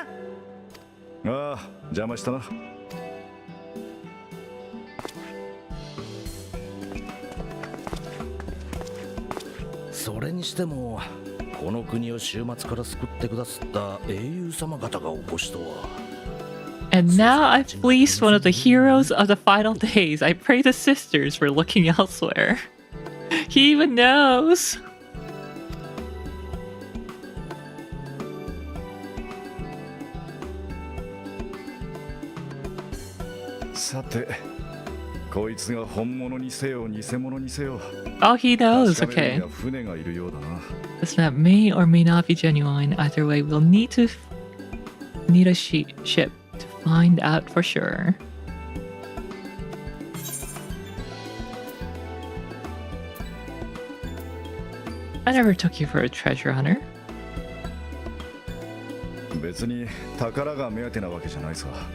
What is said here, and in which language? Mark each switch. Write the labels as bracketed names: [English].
[Japanese] ああ、邪魔したな。それにしてもこの国を終末から救ってくださった英雄様方がお越しとは。 [English] And now I've fleeced one of the heroes of the final days. I pray the sisters were looking elsewhere. He even knows. [Japanese] さて、こいつが本物にせよ偽物にせよ。 [English] Oh, he knows. [Japanese] 確かめる [English] Okay. [Japanese] には船がいるようだな。 [English] This map may or may not be genuine. Either way, we'll need a ship to find out for sure. I never took you for a treasure hunter. [Japanese] 別に宝が目当てなわけじゃないさ。